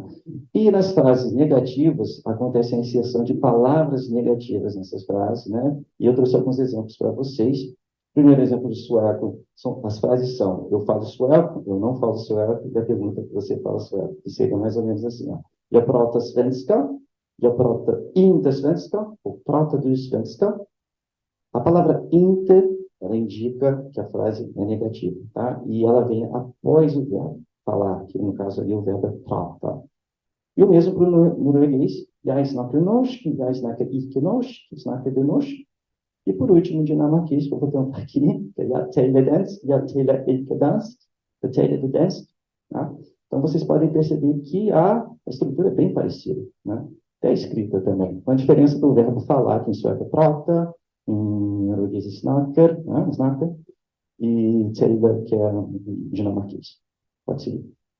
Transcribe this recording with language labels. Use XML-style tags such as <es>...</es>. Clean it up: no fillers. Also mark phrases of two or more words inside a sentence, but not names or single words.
<pt>E nas frases negativas, acontece a inserção de palavras negativas nessas frases, né? E eu trouxe alguns exemplos para vocês. Primeiro exemplo do sueco, as frases são: eu falo sueco, eu não falo sueco, e a pergunta que você fala sueco, que seria mais ou menos assim, ó.</pt> <sv>Jag pratar svenska, jag pratar inte svenska, ou pratar du svenska?</sv> <pt>A palavra inte, ela indica que a frase é negativa, tá? E ela vem após o verbo falar, que no caso ali o verbo é prata. E o mesmo para o norueguês,</pt> <no>jeg snakker norsk, jeg snakker ikke norsk, jeg snakker du norsk.</no> <pt>E por último, dinamarquês, que eu vou tentar aqui, que é</pt> <da>jeg taler dansk, jeg taler ikke dansk, jeg taler du dansk.</da> <pt>Tá? Então, vocês podem perceber que a estrutura é bem parecida, né? Até a escrita também. Com a diferença do verbo falar, que em sueco é prata, em norueguês é snakker, né? Snakker, e taler, que é dinamarquês. Pode seguir.</pt>